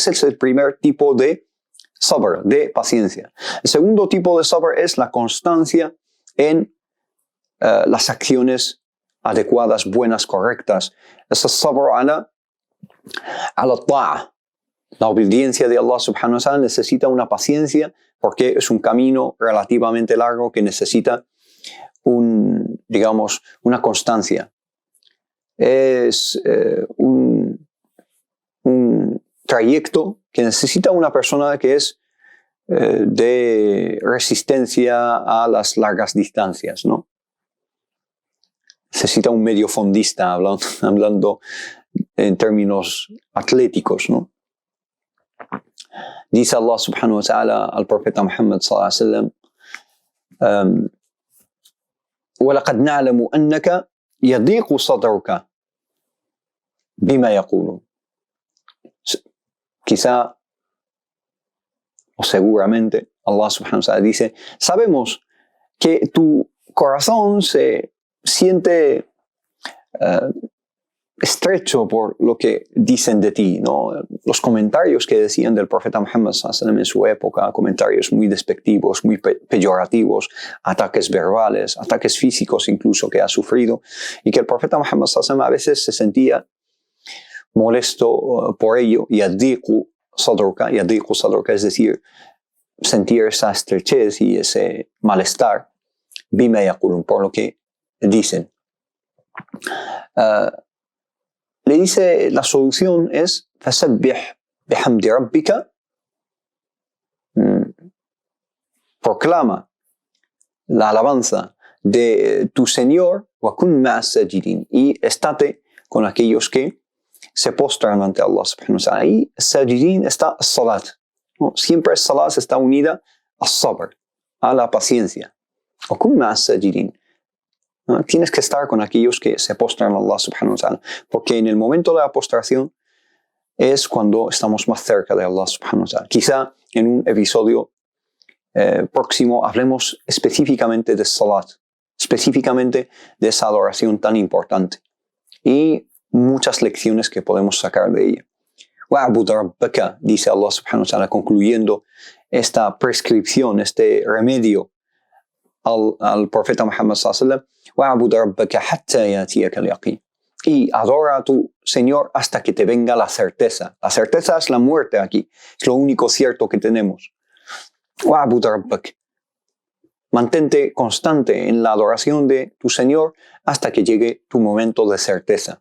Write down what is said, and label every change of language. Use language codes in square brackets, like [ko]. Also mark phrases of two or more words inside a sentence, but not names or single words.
[es] Ese es el primer tipo de sabr, de paciencia. El segundo tipo de sabr es la constancia en las acciones adecuadas, buenas, correctas. Es el [ar] صبر على الطاعة. [es] La obediencia de [ar] الله سبحانه وتعالى [es] necesita una paciencia porque es un camino relativamente largo que necesita una constancia. Es un trayecto que necesita una persona que es de resistencia a las largas distancias, ¿no? Necesita un mediofondista, hablando en términos atléticos, ¿no? [ar] Dice الله سبحانه وتعالى [es] al profeta [ar] Muhammad صلى الله عليه وسلم, وَلَقَدْ نَعْلَمُ أَنَّكَ يَضِيقُ صَدْرُكَ بِمَا يَقُولُونَ. [es] Quizá o seguramente [ar] الله سبحانه وتعالى [es] dice, sabemos que tu corazón se siente estrecho por lo que dicen de ti, ¿no? Los comentarios que decían del profeta Muhammad [ar] صلى الله عليه وسلم [es] en su época, comentarios muy despectivos, muy peyorativos, ataques verbales, ataques físicos incluso que ha sufrido, y que el profeta Muhammad [ar] صلى الله عليه وسلم [es] a veces se sentía molesto por ello, [ar] يضيق صدرك, [es] es decir, sentir esa estrechez y ese malestar, [ar] بما يقولون, [es] por lo que dicen. Le dice, la solución es [ar] فسبح بحمد ربك, [es] proclama la alabanza de tu Señor, [ar] وكن من الساجدين, [es] y estate con aquellos que se postran ante [ar] الله سبحانه وتعالى. [es] Y sajidin está salat, ¿no? Siempre salat está unida a sabr, a la paciencia. [ar] وكن من الساجدين. [es] ¿No? Tienes que estar con aquellos que se postran a [ar] الله سبحانه وتعالى, [es] porque en el momento de la postración es cuando estamos más cerca de [ar] الله سبحانه وتعالى. [es] Quizá en un episodio próximo hablemos específicamente de salat, específicamente de esa adoración tan importante y muchas lecciones que podemos sacar de ella. [ar] واعبد ربك, dice الله سبحانه وتعالى, [es] concluyendo esta prescripción, este remedio al profeta Muhammad [ar] صلى الله عليه وسلم, واعبد ربك حتى يأتيك اليقين. [es] Y adora a tu Señor hasta que te venga la certeza. La certeza es la muerte aquí. Es lo único cierto que tenemos. [ar] واعبد ربك. [es] Mantente constante en la adoración de tu Señor hasta que llegue tu momento de certeza.